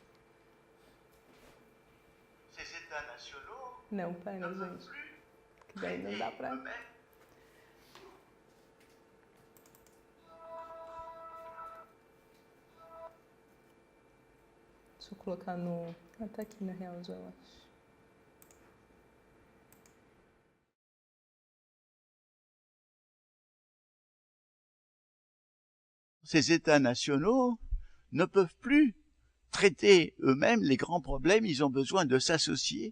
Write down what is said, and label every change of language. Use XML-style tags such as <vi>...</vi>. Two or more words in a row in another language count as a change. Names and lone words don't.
<pt>Não, pera, gente. Que daí não dá pra... Deixa eu colocar no... Ah, tá aqui na real já, eu acho.</pt> <fr>Ces États nationaux ne peuvent plus traiter eux-mêmes les grands problèmes, ils ont besoin de s'associer.</fr>